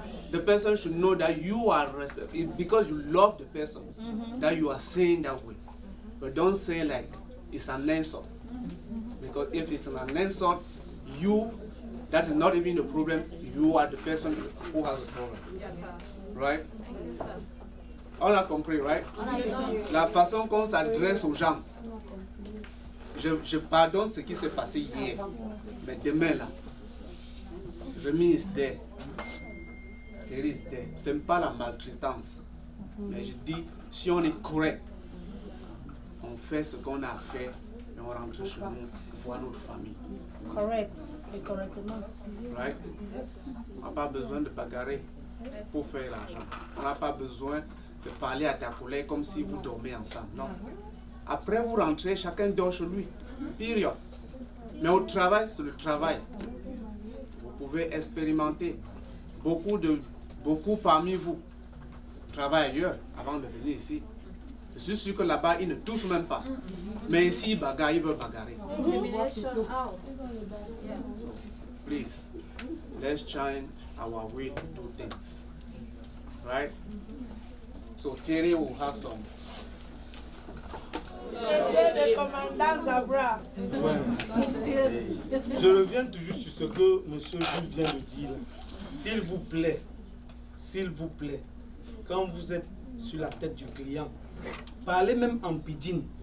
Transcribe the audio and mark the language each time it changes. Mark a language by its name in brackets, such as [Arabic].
[English] The person should know that you are because you love the person, that you are saying that way. But don't say like it's an insult. Because if it's an insult, that is not even the problem. You are the person who has a problem. [French] Right? On a compris, right? La façon qu'on s'adresse aux gens. Je pardonne ce qui s'est passé hier. Mais demain là, [English] Remy is there. Thierry is there. [French] Ce n'est pas la maltraitance. Mais je dis, si on est correct, on fait ce qu'on a à faire et on rentre chez nous, voir notre famille. Correct. Et correctement. [English] Right? [French] On n'a pas besoin de bagarrer pour faire l'argent. On n'a pas besoin de parler à ta collègue comme si vous dormez ensemble. Non. Après, vous rentrez, chacun dort chez lui. Période. Mais au travail, c'est le travail. Vous pouvez expérimenter. Beaucoup parmi vous travaillent ailleurs avant de venir ici. Je suis sûr que là-bas, ils ne touchent même pas. Mais ici, ils bagarrent, ils veulent bagarrer. [English] So, please, let's change our way to do things. Right? So Thierry will have some. [French] Je reviens toujours sur ce que M. Jules vient de dire. S'il vous plaît, quand vous êtes sur la tête du client, parlez même en pidgin.